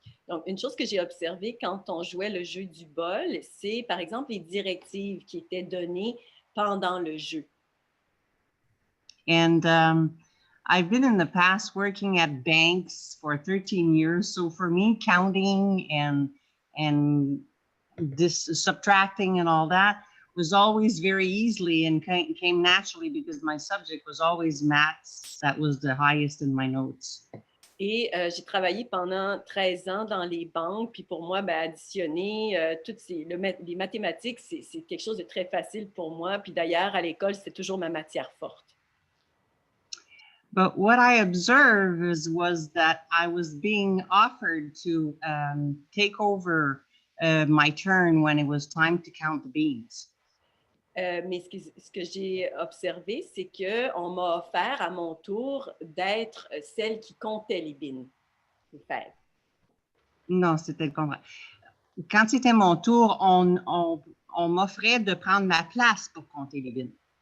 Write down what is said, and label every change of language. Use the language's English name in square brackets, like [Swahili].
[French] Donc, une chose que j'ai observée quand on jouait le jeu du bol, c'est par exemple les directives qui étaient données pendant le jeu. [English] And I've been in the past working at banks for 13 years. So for me, counting and this subtracting and all that was always very easily and came naturally because my subject was always maths. That was the highest in my notes. [French] Et j'ai travaillé pendant 13 ans dans les banques. Puis pour moi, additionner les mathématiques, c'est quelque chose de très facile pour moi. Puis d'ailleurs, à l'école, c'était toujours ma matière forte. [English] But what I observed was that I was being offered to take over my turn when it was time to count the beans. [French] Mais ce que j'ai observé, c'est qu'on m'a offert à mon tour d'être celle qui comptait les beans. Non, c'était le contraire. Quand c'était mon tour, on m'offrait de prendre ma place pour compter les beans.